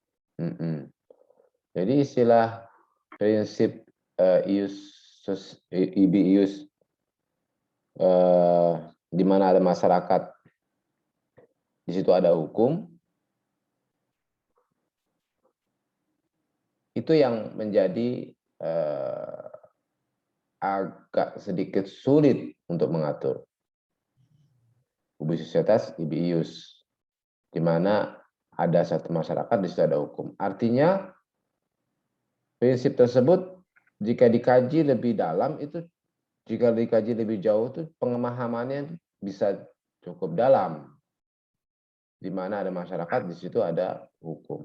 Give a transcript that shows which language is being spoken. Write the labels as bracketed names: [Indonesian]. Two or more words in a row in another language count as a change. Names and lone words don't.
[Indonesian] Jadi istilah prinsip ius di mana ada masyarakat, di situ ada hukum, itu yang menjadi agak sedikit sulit untuk mengatur. [Latin] Ubi societas ibi ius, [Indonesian] di mana ada satu masyarakat, di situ ada hukum. Artinya prinsip tersebut jika dikaji lebih dalam itu jika dikaji lebih jauh tuh pemahamannya bisa cukup dalam. Di mana ada masyarakat, di situ ada hukum.